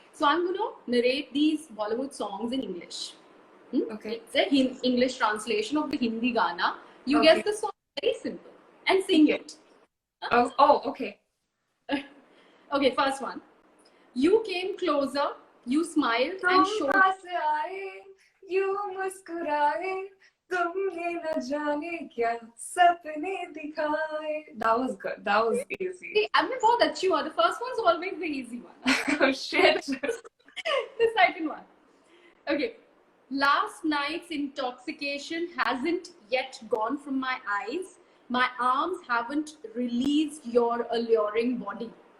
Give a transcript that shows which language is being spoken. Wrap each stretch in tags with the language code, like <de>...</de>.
<en>So I'm going to narrate these Bollywood songs in English. Okay. It's a English translation of the Hindi Gana. You guess the song, very simple. And sing it. Oh, okay. Okay, first one. You came closer, you smiled and showed...</en> <hi>You मुस्कुराए, तुमने न जाने क्या सपने दिखाए.</hi> <en>That was good. That was easy. See, I'm not that you are. The first one's always the easy one. Oh shit. The second one. Okay. Last night's intoxication hasn't yet gone from my eyes. My arms haven't released your alluring body.</en>